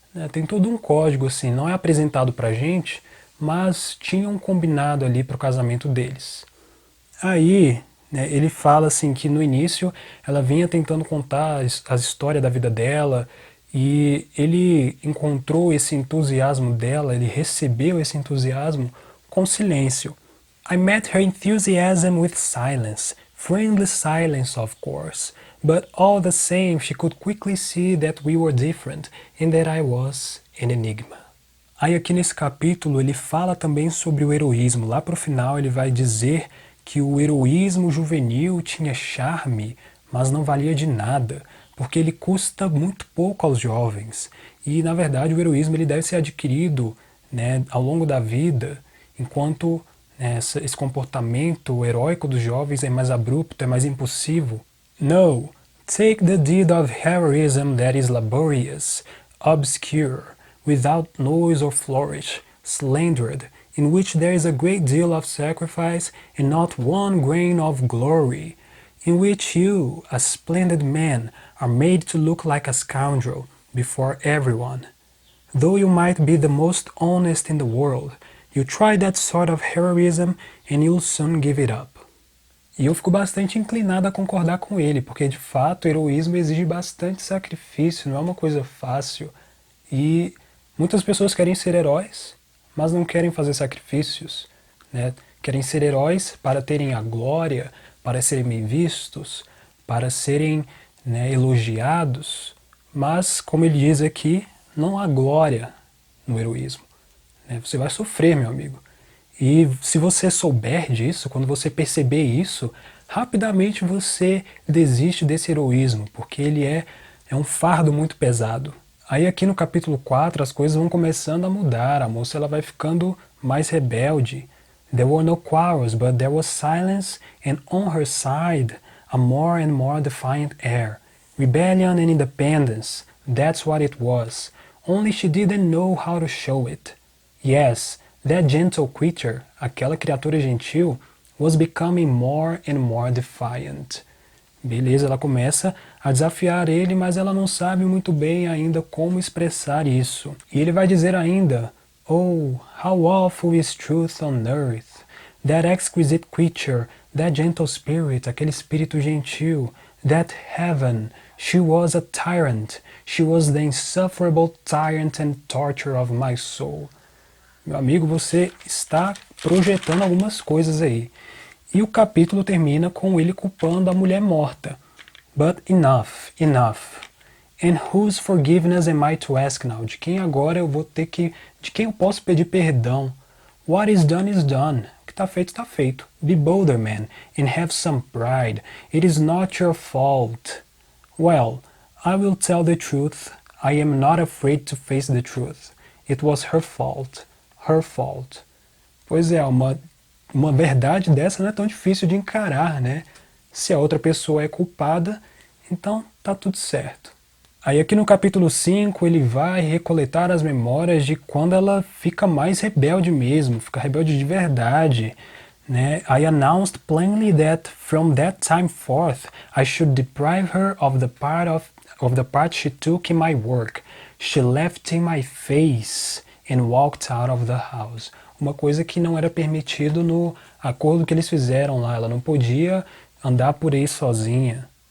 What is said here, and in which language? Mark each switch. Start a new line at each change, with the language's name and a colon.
Portuguese: Tem todo um código, assim, não é apresentado pra gente, mas tinha um combinado ali pro casamento deles. Aí, né, ele fala assim que no início ela vinha tentando contar a história da vida dela e ele encontrou esse entusiasmo dela, ele recebeu esse entusiasmo com silêncio.
English: I met her enthusiasm with silence, friendly silence of course, but all the same she could quickly see that we were different and that I was an enigma.
Portuguese: Aí aqui nesse capítulo ele fala também sobre o heroísmo. Lá pro final ele vai dizer que o heroísmo juvenil tinha charme, mas não valia de nada, porque ele custa muito pouco aos jovens. E na verdade o heroísmo ele deve ser adquirido, né, ao longo da vida, enquanto esse comportamento heróico dos jovens é mais abrupto, é mais impulsivo.
English: No, take the deed of heroism that is laborious, obscure, without noise or flourish, slandered, in which there is a great deal of sacrifice and not one grain of glory, in which you, a splendid man, are made to look like a scoundrel before everyone. Though you might be the most honest in the world, you try that sort of heroism and you'll soon give it up.
Portuguese: E eu fico bastante inclinado a concordar com ele, porque de fato o heroísmo exige bastante sacrifício, não é uma coisa fácil. E muitas pessoas querem ser heróis, mas não querem fazer sacrifícios, né? Querem ser heróis para terem a glória, para serem bem vistos, para serem, né, elogiados, mas, como ele diz aqui, não há glória no heroísmo. Você vai sofrer, meu amigo. E se você souber disso, quando você perceber isso, rapidamente você desiste desse heroísmo, porque ele é um fardo muito pesado. Aí aqui no capítulo 4 as coisas vão começando a mudar, a moça ela vai ficando mais rebelde.
English: There were no quarrels, but there was silence, and on her side a more and more defiant air. Rebellion and independence, that's what it was. Only she didn't know how to show it. Yes, that gentle creature,
Portuguese: aquela criatura gentil,
English: was becoming more and more defiant.
Portuguese: Beleza, ela começa a desafiar ele, mas ela não sabe muito bem ainda como expressar isso. E ele vai dizer ainda,
English: Oh, how awful is truth on earth! That exquisite creature, that gentle spirit,
Portuguese: aquele espírito gentil,
English: that heaven, she was a tyrant, she was the insufferable tyrant and torture of my soul.
Portuguese: Meu amigo, você está projetando algumas coisas aí. E o capítulo termina com ele culpando a mulher morta.
English: But enough, enough. And whose forgiveness am I to ask now?
Portuguese: De quem agora eu vou ter que... De quem eu posso pedir perdão?
English: What is done is done.
Portuguese: O que está feito, está feito.
English: Be bolder, man, and have some pride. It is not your fault. Well, I will tell the truth. I am not afraid to face the truth. It was her fault. Her fault.
Portuguese: Pois é, uma verdade dessa não é tão difícil de encarar, né? Se a outra pessoa é culpada, então tá tudo certo. Aí aqui no capítulo 5 ele vai recoletar as memórias de quando ela fica mais rebelde mesmo, fica rebelde de verdade, né?
English: I announced plainly that from that time forth I should deprive her of the part she took in my work. She laughed in my face and walked out of the house.
Portuguese: Uma coisa que não era permitido no acordo que eles fizeram lá. Ela não podia andar por aí sozinha.